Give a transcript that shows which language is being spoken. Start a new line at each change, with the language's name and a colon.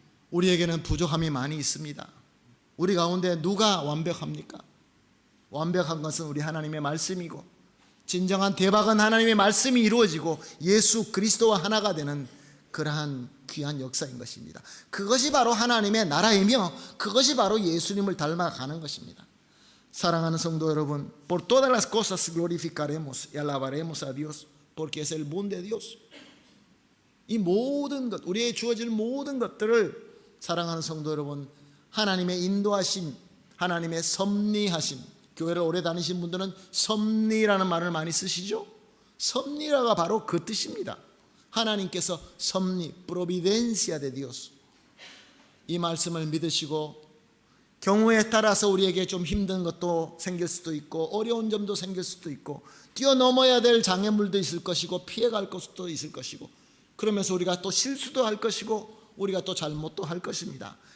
Korean: 우리에게는 부족함이 많이 있습니다. 우리 가운데 누가 완벽합니까? 완벽한 것은 우리 하나님의 말씀이고, 진정한 대박은 하나님의 말씀이 이루어지고 예수 그리스도와 하나가 되는 그러한 귀한 역사인 것입니다. 그것이 바로 하나님의 나라이며 그것이 바로 예수님을 닮아가는 것입니다. 사랑하는 성도 여러분,
Spanish: por todas las cosas glorificaremos y alabaremos a Dios porque es el bon de Dios.
Korean: 이 모든 것, 우리에게 주어질 모든 것들을, 사랑하는 성도 여러분, 하나님의 인도하심, 하나님의 섭리하심, 교회를 오래 다니신 분들은 섭리라는 말을 많이 쓰시죠? 섭리라가 바로 그 뜻입니다. 하나님께서 섭리,
Spanish: providencia de Dios,
Korean: 이 말씀을 믿으시고 경우에 따라서 우리에게 좀 힘든 것도 생길 수도 있고 어려운 점도 생길 수도 있고 뛰어넘어야 될 장애물도 있을 것이고 피해갈 것도 있을 것이고, 그러면서 우리가 또 실수도 할 것이고 우리가 또 잘못도 할 것입니다.